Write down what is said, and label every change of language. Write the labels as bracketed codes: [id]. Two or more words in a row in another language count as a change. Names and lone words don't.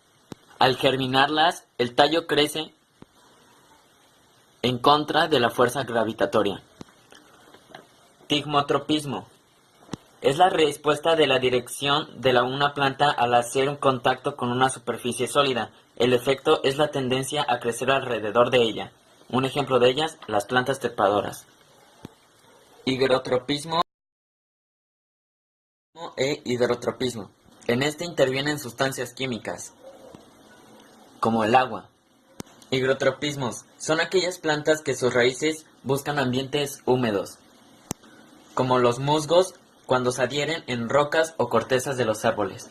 [es] Al germinarlas, el tallo crece en contra de la fuerza gravitatoria. Tigmotropismo. Es la respuesta de la dirección de una planta al hacer un contacto con una superficie sólida. El efecto es la tendencia a crecer alrededor de ella. Un ejemplo de ellas, las plantas trepadoras. Higrotropismo e hidrotropismo. En este intervienen sustancias químicas, como el agua. Higrotropismos son aquellas plantas que sus raíces buscan ambientes húmedos, como los musgos cuando se adhieren en rocas o cortezas de los árboles.